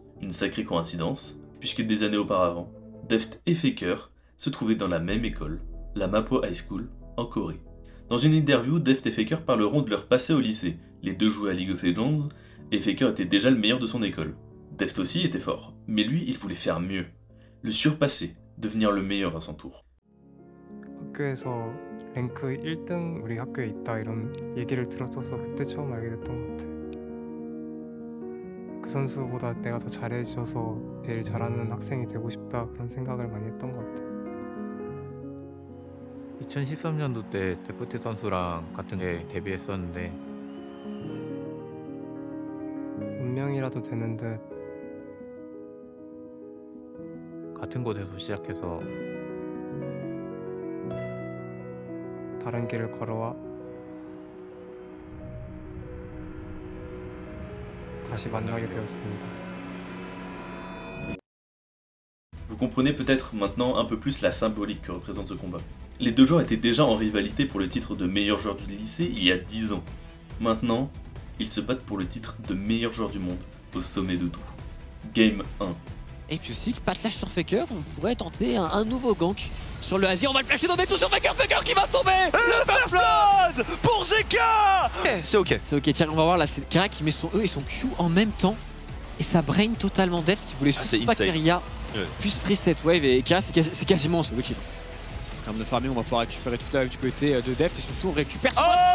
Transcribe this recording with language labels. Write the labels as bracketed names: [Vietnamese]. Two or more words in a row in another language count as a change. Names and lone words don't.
[French] Une sacrée coïncidence, puisque des années auparavant, Deft et Faker se trouvaient dans la même école, la Mapo High School, en Corée. Dans une interview, Deft et Faker parleront de leur passé au lycée. Les deux jouaient à League of Legends, et Faker était déjà le meilleur de son école. Deft aussi était fort, mais lui, il voulait faire mieux. Le surpasser, devenir le meilleur à son tour. [Korean] 학교에서 랭크 1등 우리 학교에 있다 이런 얘기를 들었어서 그때 처음 알게 됐던 것 같아. 그 선수보다 내가 더 잘해줘서 제일 잘하는 학생이 되고 싶다 그런 생각을 많이 했던 것 같아. 2013년도 때 데프트 선수랑 같은 게 데뷔했었는데 운명이라도 되는 듯 같은 곳에서 시작해서 다른 길을 걸어와 다시 만나게 되었습니다. [French] Vous comprenez peut-être maintenant un peu plus la symbolique que représente ce combat. Les deux joueurs étaient déjà en rivalité pour le titre de meilleur joueur du lycée il y a 10 ans. Maintenant, ils se battent pour le titre de meilleur joueur du monde, au sommet de tout. Game 1. Et puis aussi, pas de flash sur Faker, on pourrait tenter un nouveau gank sur le Azir, on va le flasher dans tout sur Faker, Faker qui va tomber. Le [English] first blood [French] pour Zeka. C'est ok. C'est ok, tiens, on va voir là, c'est Kara qui met son E et son Q en même temps. Et ça brain totalement Deft qui voulait surtout pas Keria puisse [English] reset wave [French] et Kara c'est quasiment [English] solo kill. [French] En termes de farming, on va pouvoir récupérer toute la wave du côté de Deft et surtout on récupère son